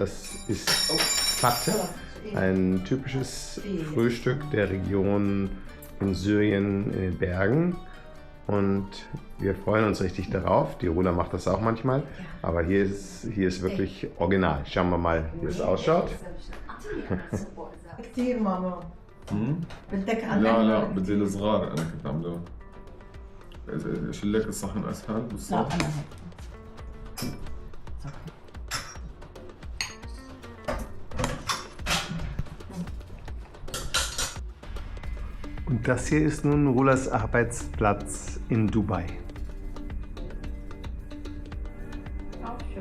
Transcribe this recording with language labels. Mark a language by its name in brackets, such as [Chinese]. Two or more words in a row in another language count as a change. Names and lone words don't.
[German] Das ist Fatte Ein typisches Frühstück der Region in Syrien in den Bergen. Und wir freuen uns richtig darauf. Die Runa macht das auch manchmal. Aber hier ist wirklich original. Schauen wir mal, wie es ausschaut. [Arabic] كتير ماما بدك لا لا بدي الصغار انا كنت عامله اشيل لك الصحن اسهل بالصوت. [German] Und das hier ist nun Rulas Arbeitsplatz in Dubai. Auch schön.